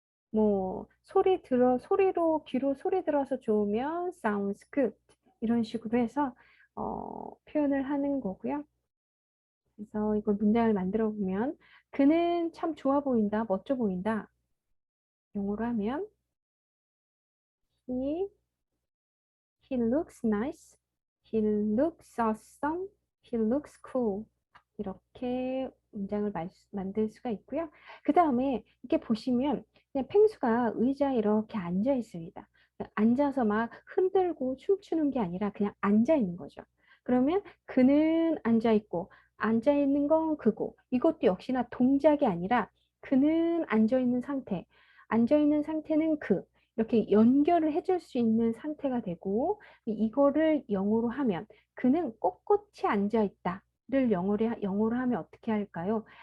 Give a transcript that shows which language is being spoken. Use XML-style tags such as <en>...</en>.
<ko>뭐 소리로 귀로 소리 들어서 좋으면</ko> <en>sounds good,</en> <ko>이런 식으로 해서 표현을 하는 거고요. 그래서 이걸 문장을 만들어 보면 그는 참 좋아 보인다, 멋져 보인다. 영어로 하면</ko> <en>he he looks nice, he looks awesome, he looks cool.</en> <ko>이렇게 문장을 만들 수가 있고요. 그 다음에 이렇게 보시면 그냥 펭수가 의자에 이렇게 앉아 있습니다. 앉아서 막 흔들고 춤추는 게 아니라 그냥 앉아 있는 거죠. 그러면 그는 앉아 있고, 앉아 있는 건 그고, 이것도 역시나 동작이 아니라 그는 앉아 있는 상태, 앉아 있는 상태는 그, 이렇게 연결을 해줄 수 있는 상태가 되고, 이거를 영어로 하면 그는 꼿꼿이 앉아 있다 를 영어로 하면 어떻게 할까요?</ko>